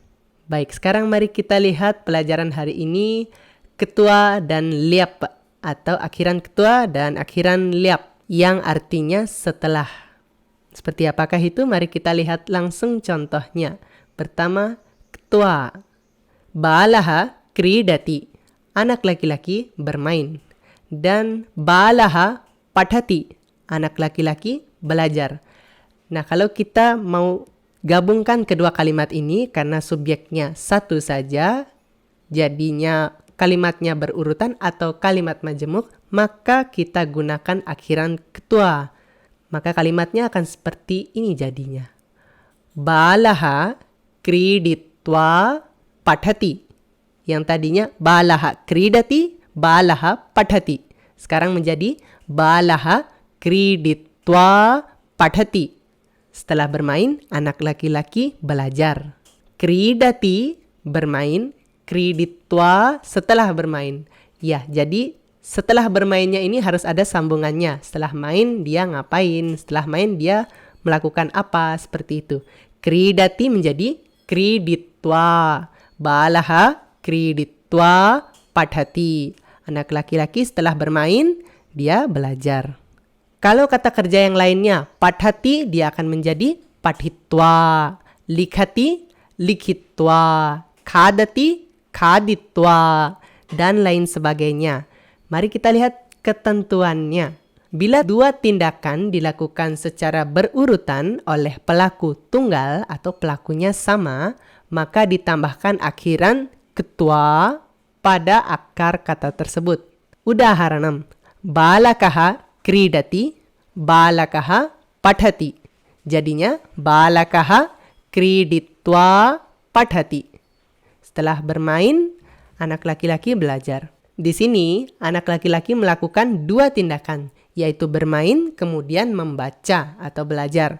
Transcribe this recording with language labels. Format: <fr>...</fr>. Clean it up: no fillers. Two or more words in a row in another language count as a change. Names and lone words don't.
<id>Baik, sekarang mari kita lihat pelajaran hari ini, ketua dan liap, atau akhiran ketua dan akhiran liap, yang artinya setelah. Seperti apakah itu? Mari kita lihat langsung contohnya. Pertama, ketua.</id> <sa>बालः क्रीडति.</sa> <id>Anak laki-laki bermain. Dan</id> <sa>बालः पठति.</sa> <id>Anak laki-laki belajar. Nah, kalau kita mau gabungkan kedua kalimat ini karena subjeknya satu saja, jadinya kalimatnya berurutan atau kalimat majemuk, maka kita gunakan akhiran ketua. Maka kalimatnya akan seperti ini jadinya.</id> <sa>बालः क्रीडित्वा पठति.</sa> <id>Yang tadinya</id> <sa>बालः क्रीडति, बालः पठति.</sa> <id>Sekarang menjadi</id> <sa>बालः क्रीडित्वा पठति.</sa> <id>Setelah bermain, anak laki-laki belajar. Kridati bermain, kriditva setelah bermain. Ya, jadi setelah bermainnya ini harus ada sambungannya. Setelah main dia ngapain? Setelah main dia melakukan apa? Seperti itu. Kridati menjadi kriditva.</id> <sa>बालः क्रीडित्वा पठति.</sa> <id>Anak laki-laki setelah bermain dia belajar. Kalau kata kerja yang lainnya, padhati dia akan menjadi padhitva.</id> <sa>लिखति लिखित्वा। खादति खादित्वा.</sa> <id>Dan lain sebagainya. Mari kita lihat ketentuannya. Bila dua tindakan dilakukan secara berurutan oleh pelaku tunggal atau pelakunya sama, maka ditambahkan akhiran ketua pada akar kata tersebut.</id> <sa>उदाहरणम्, बालकः क्रीडति, बालकः पठति. Jadinya, बालकः क्रीडित्वा पठति.</sa> <id>Setelah bermain, anak laki-laki belajar. Di sini, anak laki-laki melakukan dua tindakan, yaitu bermain kemudian membaca atau belajar.</id>